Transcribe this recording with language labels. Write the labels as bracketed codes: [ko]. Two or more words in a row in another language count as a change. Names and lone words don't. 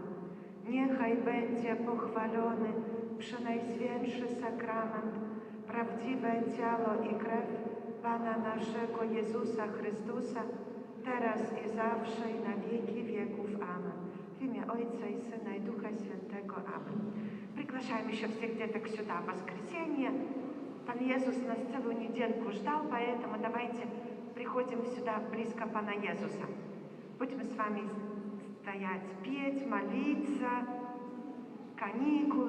[pl] Niechaj będzie pochwalony przenajświętszy sakrament, prawdziwe ciało i krew Pana naszego Jezusa Chrystusa, teraz i zawsze i na wieki wieków. Amen. W imię Ojca i Syna i Ducha Świętego. Amen. [ru] Приглашаем еще всех деток сюда в воскресенье. Пан Иисус нас целую недельку ждал, поэтому давайте приходим сюда близко Пана Иисуса. Будем с вами стоять, петь, молиться, каникулы.